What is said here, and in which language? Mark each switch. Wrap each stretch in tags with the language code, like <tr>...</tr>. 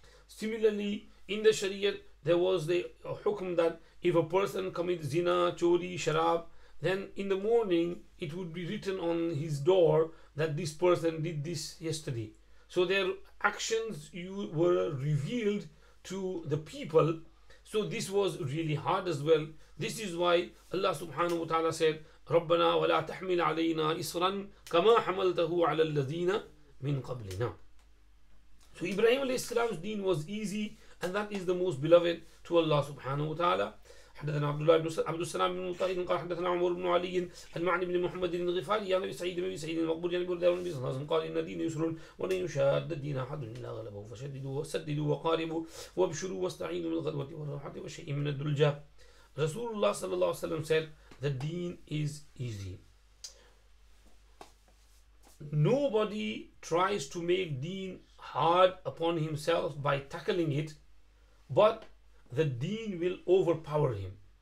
<en>Similarly, in the Shariat, there was the hukm that if a person commits zina, chori, sharab, then in the morning it would be written on his door that this person did this yesterday. So their actions were revealed to the people. So this was really hard as well. This is why Allah subhanahu wa ta'ala said,</en> <ar>رَبَّنَا وَلَا تَحْمِلْ عَلَيْنَا إِصْرًا كَمَا حَمَلْتَهُ عَلَى الَّذِينَ مِنْ قَبْلِنَا.</ar> <en>So Ibrahim alayhi salam's deen was easy, and that is the most beloved to Allah subhanahu wa ta'ala.</en> <ar>حدثنا عبد السلام بن مطهر قال حدثنا عمر بن علي المعني بن محمد الغفاري عن ابي سعيد بن سعيد المقبول عن ابي النبي صلى الله عليه وسلم قال ان الدين يسر ولن يشاد الدين احد الا غلبه فشددوا وسددوا وقاربوا وابشروا واستعينوا بالغدوه والروحه وشيء من الدلجه.</ar> <en>Rasulullah sallallahu alaihi wasallam said the deen is easy. Nobody tries to make deen hard upon himself by tackling it, but the deen will overpower him.</en>